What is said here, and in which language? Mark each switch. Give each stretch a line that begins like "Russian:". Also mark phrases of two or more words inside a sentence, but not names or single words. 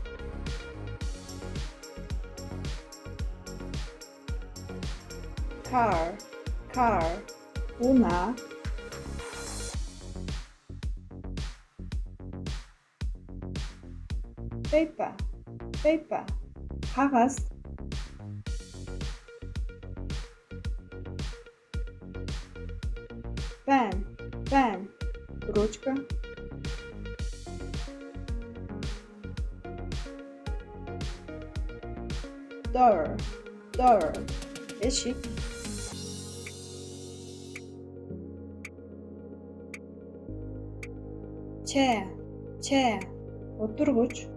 English: Car, car, унаа. Paper, paper,
Kyrgyz: кагаз.
English: Pen, pen, ручка. Door, door, эшик. Chair, chair, отургуч.